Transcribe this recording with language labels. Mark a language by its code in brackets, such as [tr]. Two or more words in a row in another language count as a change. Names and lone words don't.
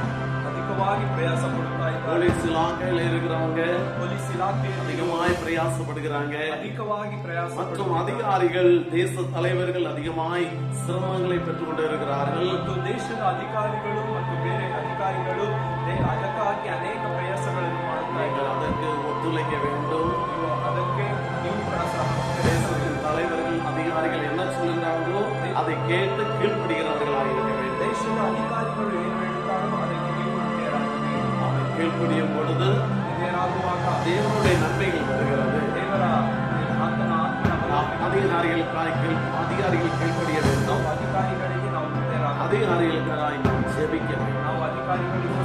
[ta] போலீஸ் இலாக்கையில் இருக்கிறவங்க அதிகமாய் பிரயாசப்படுகிறாங்க. மற்றும் அதிகாரிகள், தேச தலைவர்கள் அதிகமாய் சிரமங்களை பெற்றுக் கொண்டு இருக்கிறார்கள். [kn] ದೇಶದ ಅಧಿಕಾರಿಗಳು ಮತ್ತು ಬೇರೆ ಅಧಿಕಾರಿಗಳು ಅದಕ್ಕಾಗಿ ಅನೇಕ ಪ್ರಯಾಸಗಳನ್ನು ಮಾಡುತ್ತಾರೆ. [ta] அதற்கு ஒத்துழைக்க வேண்டும். [kn] ಅದಕ್ಕೆ ನೀವು [ta] தேசத்தின் தலைவர்கள், அதிகாரிகள் என்ன சொல்லுகிறார்களோ அதை கேட்டு கீழ்ப்படுகிறவர்களாக இருக்க வேண்டும். [kn] ದೇಶದ ಅಧಿಕಾರಿಗಳು ಏನು ಹೇಳುತ್ತಾರೋ ಅದಕ್ಕೆ ನೀವು [ta] கீழ்ப்படியும் பொழுது தேவனுடைய நன்மைகள் வருகிறது. அதிகாரிகள் கீழ்ப்படிய வேண்டும். அதிகாரிகளுக்காக நாம் ஜெபிக்க வேண்டும்.